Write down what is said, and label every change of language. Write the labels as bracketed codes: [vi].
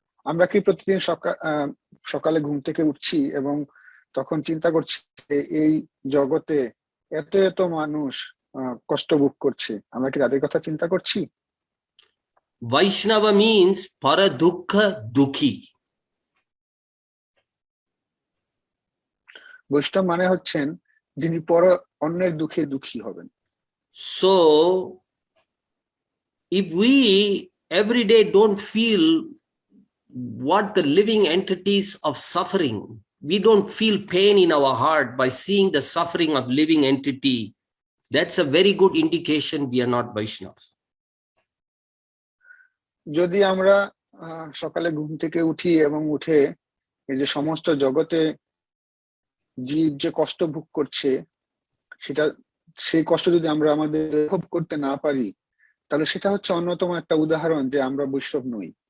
[bn] আমরা কি প্রতিদিন সকালে ঘুম থেকে উঠছি এবং তখন চিন্তা করছি এই জগতে এত এত মানুষ কষ্ট ভোগ করছে, আমরা কি তাদের কথা চিন্তা করছি? [en] Vaishnava means para dukkha dukhi. [bn] বৈষ্ণব মানে হচ্ছেন যিনি পর অন্যের দুঃখে দুঃখী হবেন। [en] So if we every day don't feel what the living entities of suffering, we don't feel pain in our heart by seeing the suffering of living entity, that's a very good indication we are not Vaishnavas. [bn] যদি আমরা সকালে ঘুম থেকে উঠি এবং উঠে এই যে সমস্ত জগতে জীব যে কষ্ট ভোগ করছে, সেই কষ্ট যদি আমরা আমাদের ভোগ করতে না পারি, তাহলে সেটা হচ্ছে অন্যতম একটা উদাহরণ যে আমরা বৈষ্ণব নই।